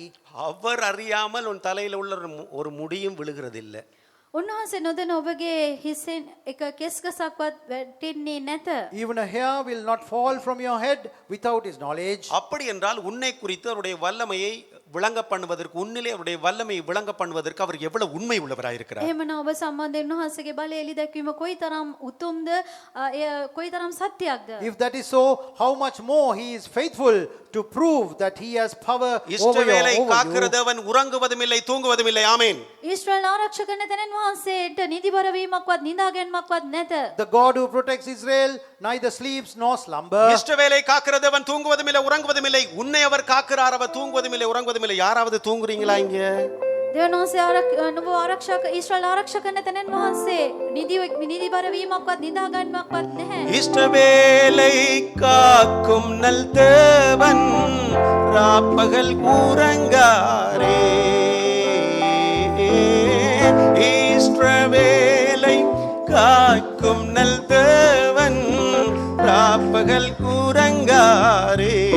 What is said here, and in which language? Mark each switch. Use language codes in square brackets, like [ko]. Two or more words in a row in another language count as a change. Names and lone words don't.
[ta] அவர் அறியாமல் உன் தலையில உள்ள ஒரு முடியும் விழுகிறதில்லை. [si] උන්වහන්සේ නොදැන ඔබගේ හිසෙන් එක කෙස් ගසක්වත් වැටෙන්නේ නැත. [en] Even a hair will not fall from your head without his knowledge. [ta] அப்படி என்றால் உன்னை குறித்து அவருடைய வல்லமையை விளங்க பண்ணுவதற்கு, உன்னிலே அவருடைய வல்லமையை விளங்க பண்ணுவதற்கு அவர் எவ்வளவு உண்மை உள்ளவராயிருக்கிறார். [si] එහෙමනම් ඔබ සම්බන්ධයෙන් උන්වහන්සේගේ බලය එලි දැක්වීම කොයිතරම් උතුම්ද, කොයිතරම් සත්‍යයක්ද? [en] If that is so, how much more he is faithful to prove that he has power over [ta] இஸ்ரவேலை காக்கிற [en] you. [ta] தேவன் உறங்குவதும் இல்லை தூங்குவதும் இல்லை. ஆமென். [si] ඊශ්‍රායල් ආරක්ෂක කරන තැනන් වහන්සේට නිදිබර වීමක්වත් නිදාගැන්මක්වත් නැත. [en] The God who protects Israel neither sleeps nor slumber. [ta] இஸ்ரவேலை காக்கிற தேவன் தூங்குவதும் இல்லை உறங்குவதும் இல்லை. உன்னை அவர் காக்கிறார், அவர் தூங்குவதும் இல்லை உறங்குவதும் இல்லை. யாராவது தூங்குறீங்களா இங்க? [si] දෙවන වහන්සේ නුඹ ආරක්ෂක ඊශ්‍රායල් ආරක්ෂක කරන තැනන් වහන්සේ නිදිබර වීමක්වත් නිදාගැන්මක්වත් නැහැ. [ta] இஸ்ரவேலை காக்கும் நல் தேவன் ராப்பகல் உறங்காரே. இஸ்ரவேலை காக்கும் நல் தேவன் ராப்பகல் உறங்காரே.